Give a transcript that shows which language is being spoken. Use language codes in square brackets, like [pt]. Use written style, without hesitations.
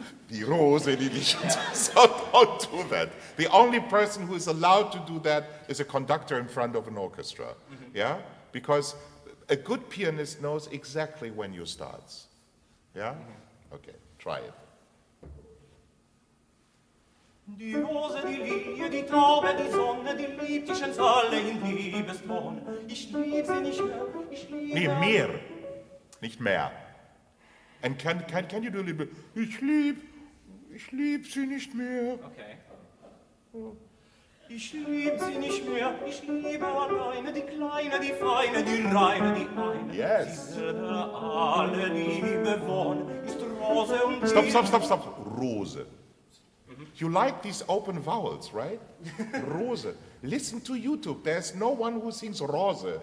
[de] Die Rose, die Lilie, [en] so don't do that. The only person who is allowed to do that is a conductor in front of an orchestra, yeah? Because a good pianist knows exactly when you start, yeah? Okay, try it. [de] Die Rose, die Lilie, die Taube, die Sonne, die liebt dich uns alle in Liebeston. Ich lieb sie nicht mehr, ich liebe... Nee, mehr, nicht mehr. [en] And can you do a little bit? [de] Ich lieb sie nicht mehr. [en] Okay. [de] Ich lieb sie nicht mehr, ich liebe alleine die Kleine, die Feine, die Reine, die eine. [en] Yes. [de] Sie selber alle Liebe wohnen, ist Rose und [en] Stop. Rose. You like these open vowels, right? Rose. Listen to YouTube. There's no one who sings Rose.